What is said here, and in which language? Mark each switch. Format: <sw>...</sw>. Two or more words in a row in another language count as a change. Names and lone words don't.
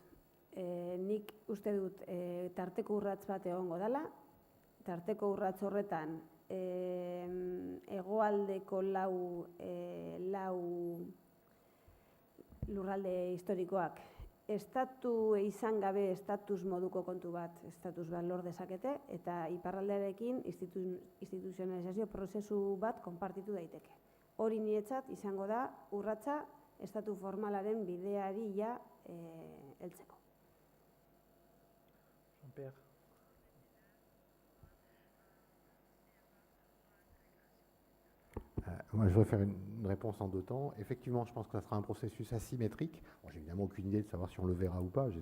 <eu>Nik uste dut tarteko urrats bat egongo dela, tarteko urrats horretan hegoaldeko lau lurralde historikoak estatu izan gabe estatus moduko kontu bat, estatus bat lor dezakete, eta iparraldearekin instituzionalizazio prozesu bat konpartitu daiteke. Hori niretzat izango da urratsa estatu formalaren bideari ja heltzeko. Jean-Pierre.</eu> <fr>Moi, je voudrais faire une réponse en 2 temps. Effectivement, je pense que ça sera un processus asymétrique. Bon, j'ai évidemment aucune idée de savoir si on le verra ou pas.</fr>